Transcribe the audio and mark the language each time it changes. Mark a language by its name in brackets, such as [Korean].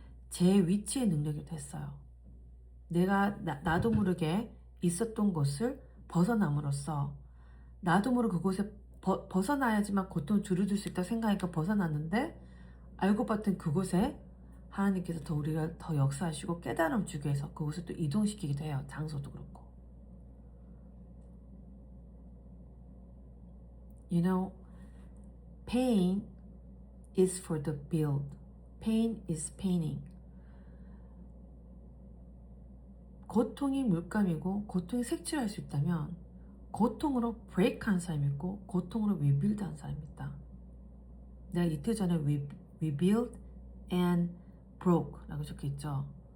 [Korean] 제 위치의 능력이라도 했어요. 내가 나도 모르게 있었던 곳을 벗어남으로써 나도 모르게 그곳에 벗어나야지만 고통을 줄여줄 수 있다고 생각하니까 벗어났는데, 알고 봤더니 그곳에 하나님께서 우리가 더 역사하시고 깨달음 주기 위해서 그곳을 또 이동시키기도 해요. 장소도 그렇고. [English] You know, pain is for the build. Pain is painting. [Korean] 고통이 물감이고 고통이 색칠할 수 있다면 고통으로 브레이크한 사람이 있고 고통으로 리빌드한 사람이 있다. 내가 이틀 전에 [English] rebuild and broke [Korean] 라고 적혀있죠.